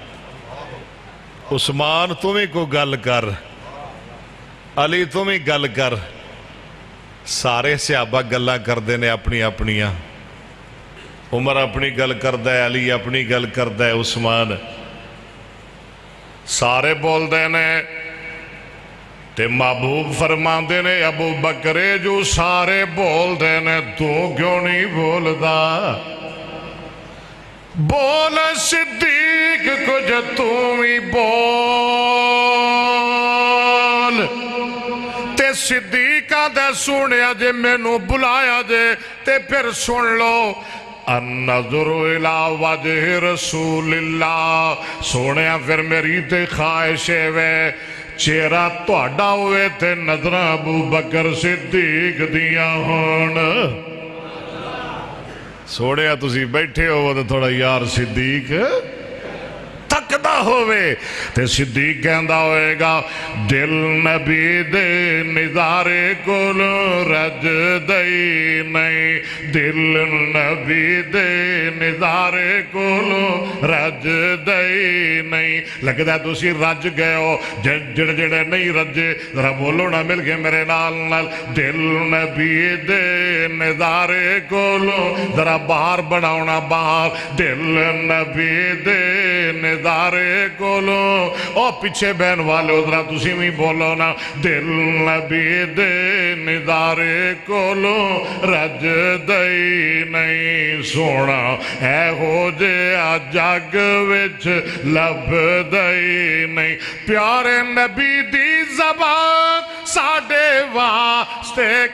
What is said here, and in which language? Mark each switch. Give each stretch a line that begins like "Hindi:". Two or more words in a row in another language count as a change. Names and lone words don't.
Punjabi: عثمان تمہیں کو گل کر، علی تمہیں گل کر، سارے صحابہ گلاں کر دینے اپنی اپنیاں، عمر اپنی گل کردہ ہے، علی اپنی گل کردہ ہے، عثمان سارے بول دینے تے محبوب فرما دینے ابو بکرے جو سارے بول دینے تو کیوں نہیں بولدا؟ بول صدیق کچھ تم ہی بول تے صدیقہ دے سنیا جے میں نو بلایا جے تے پھر سن لو
Arabic: النظر الى وجہ رسول اللہ،
Punjabi: سونیا پھر میری تے خواہش ہے چہرہ تہاڈا ہوئے تے نظراں ابو بکر صدیق دیاں ہون۔ سونیا تسی بیٹھے ہو تے تھوڑا یار صدیق تکدا ہوئے تے صدیق کہندا ہوئے گا دل نبی دے نظارے کول رج دئی نہیں، دل نبی دے نظارے کول رج دئی نہیں۔ لگدا تسی رج گئے ہو، جڑے جڑے نہیں رجے ذرا بولو نا مل کے میرے نال نال، دل نبی دے نظارے کول ذرا باہر بناونا باہر، دل نبی دے نظارے کولو او پیچھے بہن والے ادھرا تسی بھی بولو نا، دل نبی دے نظارے کولو رج دئی نہیں، سونا اے ہو جے جگ وچ لب دئی نہیں، پیارے نبی دی زبان ساڈے واسطے